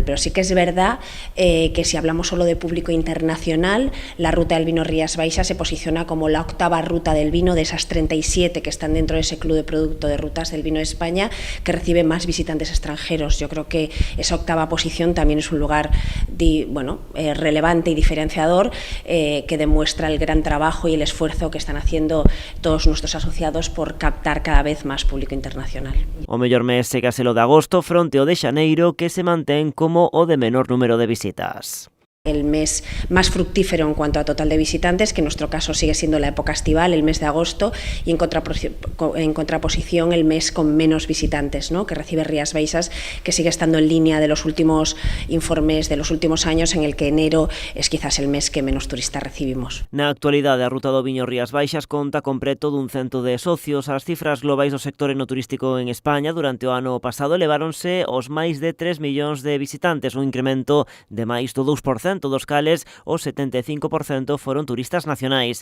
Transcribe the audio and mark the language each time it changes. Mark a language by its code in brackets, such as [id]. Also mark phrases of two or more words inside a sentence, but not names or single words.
[es] Pero sí que es verdad que si hablamos solo de público internacional, la ruta del vino Rías Baixas se posiciona como la 8ª ruta del vino de esas 37 que están dentro de ese club de producto de rutas del vino de España, que recibe más visitantes extranjeros. Yo creo que esa 8ª posición también es un lugar relevante y diferenciador, que demuestra el gran trabajo y el esfuerzo que están haciendo todos nuestros asociados por captar cada vez más público internacional. [gl] O mellor mes segase o de agosto fronte ao de xaneiro, que se mantén como o de menor número de visitas. [es] el mes más fructífero en cuanto a total de visitantes, que en nuestro caso sigue siendo la época estival, el mes de agosto, y en contraposición el mes con menos visitantes, ¿no?, que recibe Rías Baixas, que sigue estando en línea de los últimos informes de los últimos años, en el que enero es quizás el mes que menos turistas recibimos. [gl] Na actualidade, a Ruta do Viño Rías Baixas conta con preto dun cento de socios. As cifras globais do sector enoturístico en España durante o ano pasado eleváronse aos máis de 3 millóns de visitantes, un incremento de máis do 2%, dos cales o 75% foron turistas nacionais.